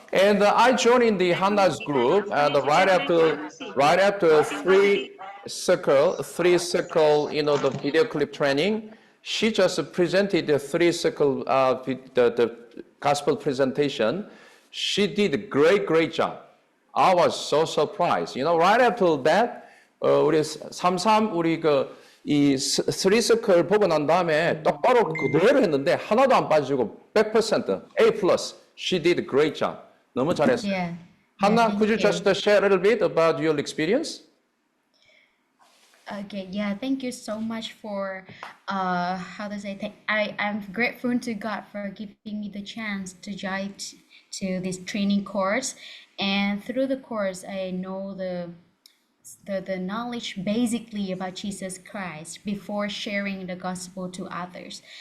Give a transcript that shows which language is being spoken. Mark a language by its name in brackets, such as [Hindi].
[English] And I joined the Hannah's group, and right after three circle, the video clip training, she just presented the three circle, the gospel presentation. She did a great job. I was so surprised. Right after that, [Korean] 우리 33 우리 이 쓰리 서클 보고 난 다음에 똑바로 그대로 했는데 하나도 안 빠지고 100% A+. [English] She did a great job. [Korean] 너무 잘했어요. [English] Yeah. Hannah, thank could you just share a little bit about your experience? Okay, yeah, thank you so much for how to say I'm grateful to God for giving me the chance to join to this training course, and through the course I know the knowledge basically about Jesus Christ before sharing the gospel to others.